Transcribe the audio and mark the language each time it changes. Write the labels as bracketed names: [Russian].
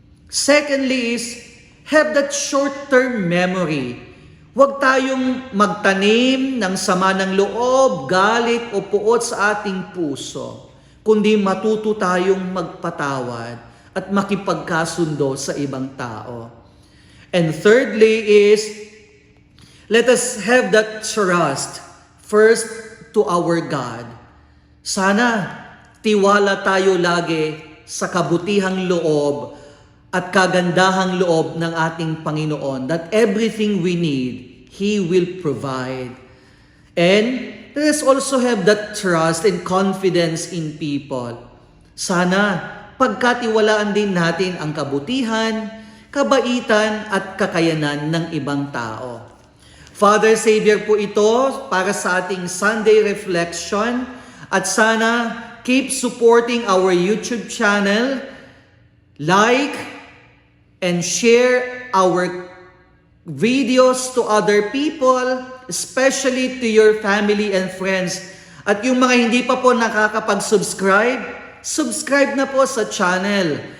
[English] Secondly is, have that short-term memory. [Filipino] Huwag tayong magtanim ng sama ng loob, galit o puot sa ating puso, kundi matuto tayong magpatawad at makipagkasundo sa ibang tao. [English] And thirdly is, let us have that trust first to our God. [Filipino] Sana tiwala tayo lagi sa kabutihang loob at kagandahang loob ng ating Panginoon, [English] that everything we need, He will provide. And let us also have that trust and confidence in people. [Filipino] Sana pagkatiwalaan din natin ang kabutihan, kabaitan at kakayanan ng ibang tao. [English] Father Savior [Filipino] po ito para sa ating [English] Sunday reflection, [Filipino] at sana [English] keep supporting our YouTube channel, like and share our videos to other people, especially to your family and friends. [Filipino] At yung mga hindi pa po nakakapag-subscribe, subscribe na po sa channel.